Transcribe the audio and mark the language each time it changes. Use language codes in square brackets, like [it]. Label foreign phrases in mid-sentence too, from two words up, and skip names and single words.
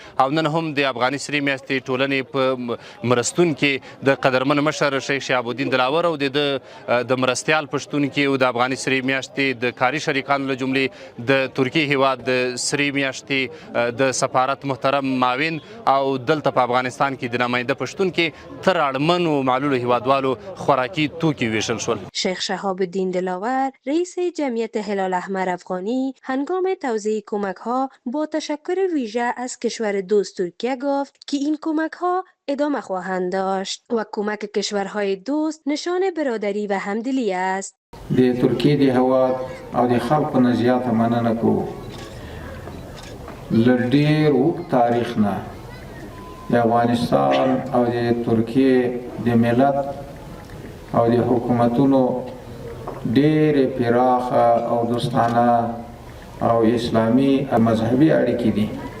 [ps] او نن هم د افغاني سرې میاشتې ټولنې په مرستون کې د قدرمن مشر شیخ شهاب الدین دلاور او د مرستیال په شتون کې او د افغاني سرې میاشتې د کاري شریکانو له جملې د ترکیې هیواد د سرې میاشتې د سفارت محترم معاون او دلته په افغانستان کې د نماینده پښتون کې تر اړمنو معلولو هیوادوالو خوراکي توکي ویشل شول. [fa] شیخ شهاب الدین دلاور رئیس جمعیت هلال احمر افغانی هنگام توزیع کمک‌ها با تشکر ویژه از کشور دوست ترکیه گفت که این کمک‌ها ادامه خواهند داشت و کمک کشورهای دوست نشان برادری و همدلی است. [ps] د ترکیې د هیواد او د خلکو نه زیاته مننه کوو. له ډېر اوږد تاریخ نه د افغانستان او د ترکیې د ملت او د حکومتونو ډېرې پراخه او دوستانه او اسلامي او مذهبي اړیکې دي